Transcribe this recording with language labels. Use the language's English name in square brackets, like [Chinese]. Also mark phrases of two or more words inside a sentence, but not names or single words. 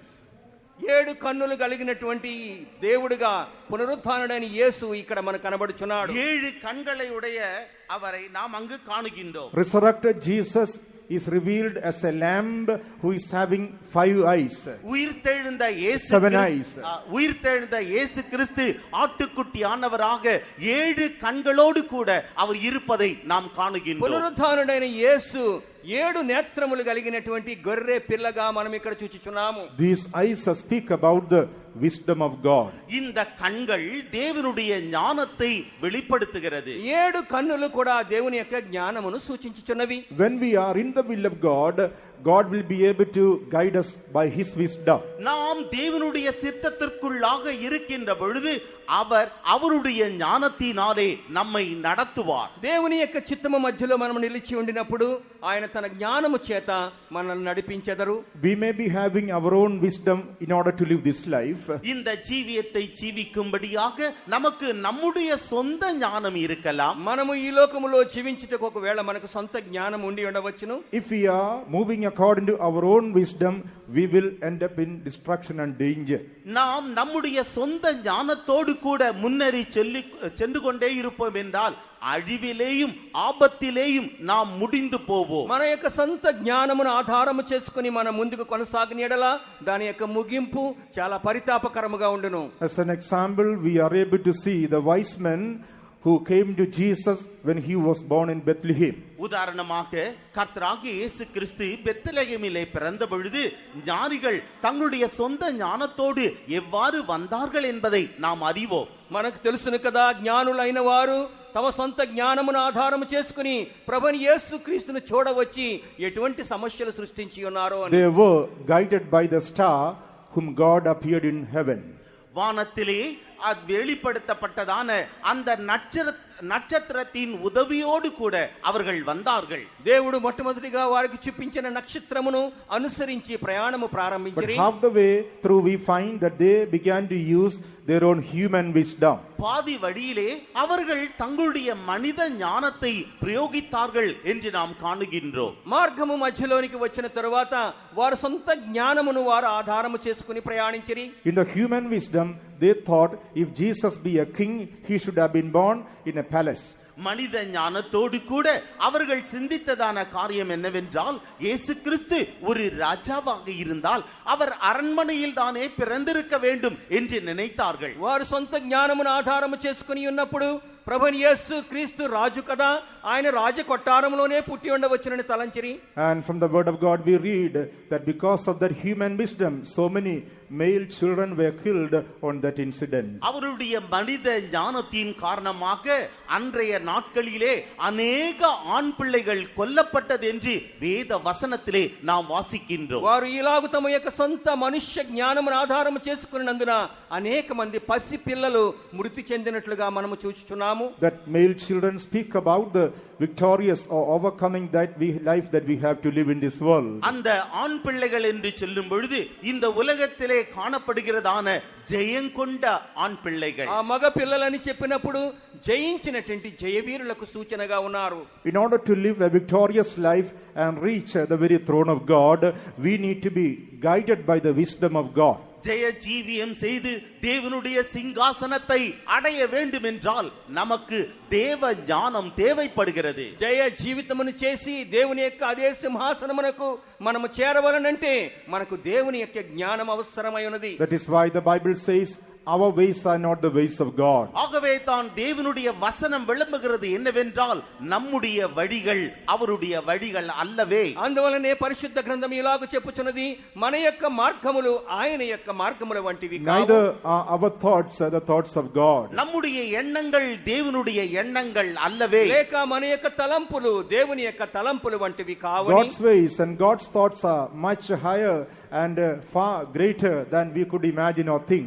[Telugu] 7 కన్నులు కలిగినటువంటి దేవుడుగా పునరుత్థానుడైన యేసు ఇక్కడ మనకు కనబడుచున్నాడు. [Tamil] 7 கண்களை உடைய அவரை நாம் அங்கு காணுகின்றோம். [English] Resurrected Jesus is revealed as a lamb who is having 5 eyes. [Tamil] உயிர்த்தெழுந்த இயேசு [English] 7 eyes. [Tamil] உயிர்த்தெழுந்த இயேசு கிறிஸ்து ஆட்டுக்குட்டியானவராக 7 கண்களோடு கூட அவர் இருப்பதை நாம் காணுகின்றோம். [Telugu] పునరుత్థానుడైన యేసు 7 నేత్రములు కలిగినటువంటి గొర్రె పిల్లగా మనం ఇక్కడ చూచుచున్నాము. [English] These eyes speak about the wisdom of God. [Tamil] இந்த கண்கள் தேவனுடைய ஞானத்தை வெளிப்படுத்துகிறது. [Telugu] 7 కన్నులు కూడా దేవుని యొక్క జ్ఞానమును సూచించుచున్నవి. [English] When we are in the will of God, God will be able to guide us by his wisdom. [Tamil] நாம் தேவனுடைய சித்தத்திற்குள்ளாக இருக்கின்ற பொழுது அவர் அவருடைய ஞானத்தினாலே நம்மை நடத்துவார். [Telugu] దేవుని యొక్క చిత్తము మధ్యలో మనం నిలిచి ఉండినప్పుడు ఆయన తన జ్ఞానము చేత మనల్ని నడిపించెదరు. [English] We may be having our own wisdom in order to live this life. [Tamil] இந்த ஜீவியத்தை ஜீவிக்கும்படியாக நமக்கு நம்முடைய சொந்த ஞானம் இருக்கலாம். [Telugu] మనము ఈ లోకములో జీవించుటకు ఒకవేళ మనకు సొంత జ్ఞానం ఉండి ఉండవచ్చును. [English] If we are moving according to our own wisdom, we will end up in destruction and danger. [Tamil] நாம் நம்முடைய சொந்த ஞானத்தோடு கூட முன்னேறி சென்று கொண்டே இருப்போம் என்றால் அழிவிலேயும் ஆபத்திலேயும் நாம் முடிந்து పోவோம். [Telugu] మన యొక్క సొంత జ్ఞానమును ఆధారము చేసుకొని మనం ముందుకు కొనసాగిన యెడల దాని యొక్క ముగింపు చాలా పరితాపకరముగా ఉండును. [English] As an example, we are able to see the wise men who came to Jesus when he was born in Bethlehem. [Tamil] உதாரணமாக கர்த்தராகிய இயேசு கிறிஸ்து பெத்லகேமிலே பிறந்த பொழுது ஞானிகள் தங்களுடைய சொந்த ஞானத்தோடு எவ்வாறு வந்தார்கள் என்பதை நாம் அறிவோம். [Telugu] మనకు తెలుసును కదా, జ్ఞానులైన వారు తమ సొంత జ్ఞానమును ఆధారము చేసుకుని ప్రభుని యేసుక్రీస్తును చూడవచ్చి ఎటువంటి సమస్యలు సృష్టించి ఉన్నారో అని. [English] They were guided by the star whom God appeared in heaven. [Tamil] வானத்திலே அது வெளிப்படுத்தப்பட்டதான அந்த నక్షత్రத்தின் உதவியோடு கூட அவர்கள் வந்தார்கள். [Telugu] దేవుడు మొట్టమొదటిగా వారికి చూపించిన నక్షత్రమును అనుసరించి ప్రయాణము ప్రారంభించారు. [English] But half the way through we find that they began to use their own human wisdom. [Tamil] பாதி வழியிலே அவர்கள் தங்களுடைய மனித ஞானத்தை பிரயோகித்தார்கள் என்று நாம் காணுகின்றோம். [Telugu] మార్గము మధ్యలోనికి వచ్చిన తరువాత వారు సొంత జ్ఞానమును వారు ఆధారము చేసుకుని ప్రయాణించిరి. [English] In the human wisdom they thought if Jesus be a king, he should have been born in a palace. [Tamil] மனித ஞானத்தோடு கூட அவர்கள் சிந்தித்ததான காரியம் என்னவென்றால், இயேசு கிறிஸ்து ஒரு ராஜாவாக இருந்தால் அவர் அரண்மனையில் தானே பிறந்திருக்க வேண்டும் என்று நினைத்தார்கள். [Telugu] వారు సొంత జ్ఞానమును ఆధారము చేసుకుని ఉన్నప్పుడు ప్రభుని యేసు క్రీస్తు రాజు కదా, ఆయన రాజ కొట్టారంలోనే పుట్టి ఉండవచ్చునని తలంచిరి. [English] And from the word of God we read that because of that human wisdom so many male children were killed on that incident. [Tamil] அவருடைய மனித ஞானத்தின் காரணமாக அன்றைய நாட்களிலே அநேக ஆண் பிள்ளைகள் கொல்லப்பட்டது என்று வேத வசனத்திலே நாம் வாசிக்கின்றோம். [Telugu] వారు ఇలాగు తమ యొక్క సొంత మనుష్య జ్ఞానమును ఆధారము చేసుకున్నందున అనేక మంది పసి పిల్లలు మృతి చెందినట్లుగా మనము చూచుచున్నాము. [English] That male children speak about the victorious or overcoming life that we have to live in this world. [Tamil] அந்த ஆண் பிள்ளைகள் என்று சொல்லும் பொழுது இந்த உலகத்திலே காணப்படுகிறதான ஜெயங்கொண்ட ஆண் பிள்ளைகள். [Telugu] ఆ మగ పిల్లలని చెప్పినప్పుడు జయించినటువంటి జయవీరులకు సూచనగా ఉన్నారు. [English] In order to live a victorious life and reach the very throne of God, we need to be guided by the wisdom of God. [Tamil] ஜெய ஜீவியம் செய்து தேவனுடைய சிங்காசனத்தை அடைய வேண்டும் என்றால் நமக்கு தேவ ஞானம் தேவைப்படுகிறது. [Telugu] జయ జీవితమును చేసి దేవుని యొక్క అదే సింహాసనమునకు మనము చేరవలనంటే మనకు దేవుని యొక్క జ్ఞానం అవసరమై ఉన్నది. [English] That is why the Bible says our ways are not the ways of God. [Tamil] ஆகவே தான் தேவனுடைய வசனம் விளம்புகிறது என்னவென்றால் நம்முடைய வழிகள் அவருடைய வழிகள் அல்லவே. [Telugu] అందువలనే పరిశుద్ధ గ్రంథం ఇలాగ చెప్పుచున్నది, మన యొక్క మార్గములు ఆయన యొక్క మార్గముల వంటివి కావు. [English] Neither are our thoughts the thoughts of God. [Tamil] நம்முடைய எண்ணங்கள் தேவனுடைய எண்ணங்கள் அல்லவே. [Telugu] లేక మన యొక్క తలంపులు దేవుని యొక్క తలంపులు వంటివి కావు. [English] God's ways and God's thoughts are much higher and far greater than we could imagine or think.